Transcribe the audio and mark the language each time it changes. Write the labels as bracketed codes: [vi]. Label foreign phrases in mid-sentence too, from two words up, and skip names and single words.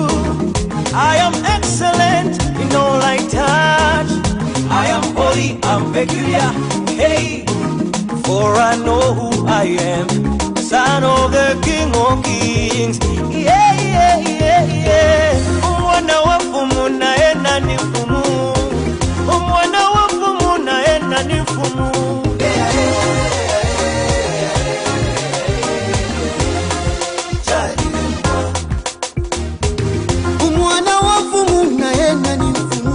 [en] I'm peculiar. Hey, for I know who I am, son of the King of Kings. Yeah, yeah, yeah, yeah. [bem] Umwana wa fumu na ena ni fumu. Umwana wa fumu na ena ni fumu. Umwana wa fumu na ena ni fumu.